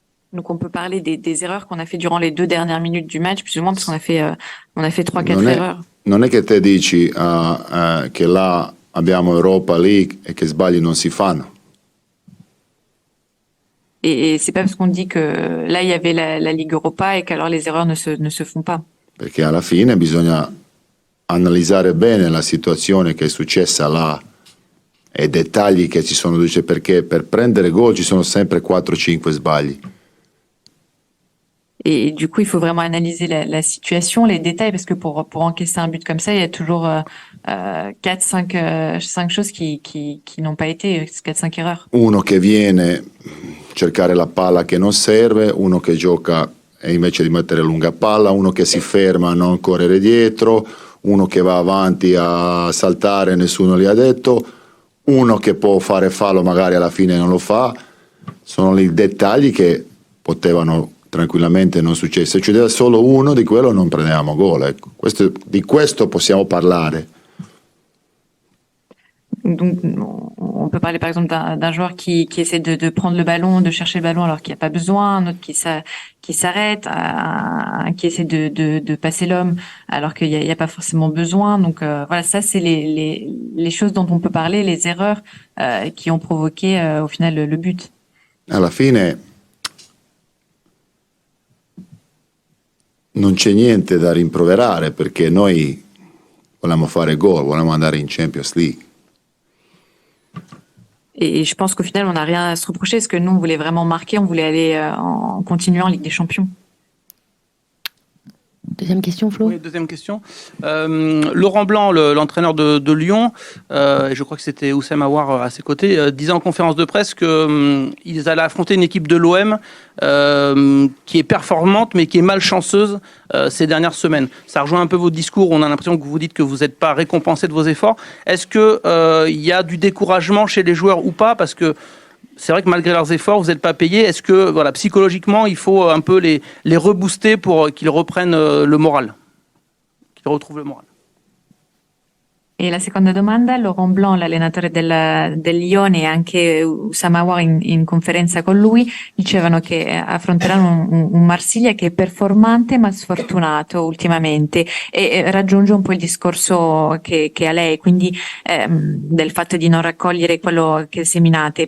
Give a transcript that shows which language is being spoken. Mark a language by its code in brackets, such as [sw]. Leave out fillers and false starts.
[fr] Donc on peut parler des erreurs qu'on a fait durant les 2 dernières minutes du match, plus ou moins, parce qu'on a fait 3-4 erreurs. [it] Non è che te dici che là abbiamo Europa League e che sbagli non si fanno. [fr] Et c'est pas parce qu'on dit que là il y avait la Ligue Europa et qu'alors les erreurs ne se font pas. [it] Perché alla fine bisogna analizzare bene la situazione che è successa là e i dettagli che ci sono, perché per prendere gol ci sono sempre 4-5 sbagli. [fr] Et du coup, il faut vraiment analyser la situation, les détails, parce que pour encaisser un but comme ça, il y a toujours 4-5 choses qui n'ont pas été, 4-5 erreurs. [it] Uno che viene cercare la palla che non serve, uno che gioca e invece di mettere lunga palla, uno che si ferma a non correre dietro, uno che va avanti a saltare, nessuno gli ha detto, uno che può fare fallo magari alla fine non lo fa. Sono i dettagli che potevano tranquillamente non succede. Se succedeva solo uno di quello non prendevamo gol, ecco. Di questo possiamo parlare. [fr] Donc, on peut parler par exemple d'un joueur qui essaie de prendre le ballon, de chercher le ballon alors qu'il n'y a pas besoin, un autre qui s'arrête, un qui essaie de passer l'homme alors qu'il n'y a pas forcément besoin. Donc voilà, ça c'est les choses dont on peut parler, les erreurs qui ont provoqué au final le but. [it] Alla fine non c'è niente da rimproverare perché noi volevamo fare gol, volevamo andare in Champions League. [fr] Et je pense qu'au final, on n'a rien à se reprocher parce que nous, on voulait vraiment marquer, on voulait aller en continuant en Ligue des Champions. Deuxième question, Flo. Oui, deuxième question. Laurent Blanc, l'entraîneur de Lyon, et je crois que c'était Oussem Aouar à ses côtés, disait en conférence de presse qu'ils allaient affronter une équipe de l'OM qui est performante mais qui est malchanceuse ces dernières semaines. Ça rejoint un peu votre discours, on a l'impression que vous dites que vous n'êtes pas récompensé de vos efforts. Est-ce qu'il y a du découragement chez les joueurs ou pas? Parce que c'est vrai que malgré leurs efforts, vous n'êtes pas payé. Est-ce que voilà, psychologiquement, il faut un peu les rebooster pour qu'ils reprennent le moral, qu'ils retrouvent le moral? [it] E la seconda domanda, Laurent Blanc, l'allenatore del Lione e anche Oussama Aouar in conferenza con lui, dicevano che affronteranno un Marsiglia che è performante ma sfortunato ultimamente e raggiunge un po' il discorso che ha lei, quindi del fatto di non raccogliere quello che seminate.